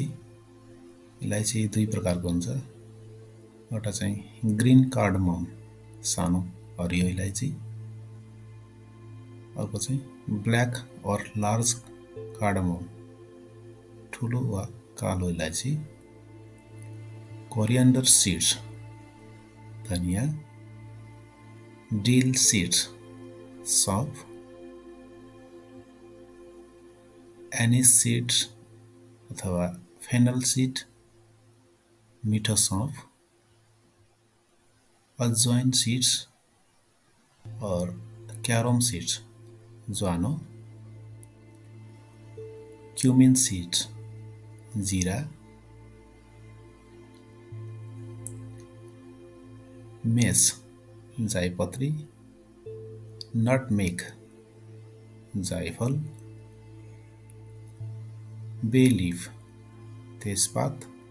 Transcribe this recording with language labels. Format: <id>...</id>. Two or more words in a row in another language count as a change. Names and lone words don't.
<ne>इलायची दुई प्रकारको हुन्छ। एउटा चाहिँ</ne> <en>green cardamom</en> <ne>सानो हरियो इलायची, अर्को चाहिँ</ne> <en>black or large cardamom</en> <ne>ठुलो वा कालो इलायची।</ne> <en>coriander seeds</en> <ne>धनिया,</ne> <en>dill seeds</en> <ne>सौंफ,</ne> <en>anise seeds</en> <ne>अथवा</ne> <en>fennel seed</en> <ne>मीठो सौंफ,</ne> <en>ajwain seeds</en> <ne>और</ne> <en>carom seeds</en> <ne>ज्वानो,</ne> <en>cumin seeds</en> <ne>जीरा, मेस जायपत्री, नटमेग जायफल,</ne> <en>bay leaf</en> <ne>तेजपात,</ne>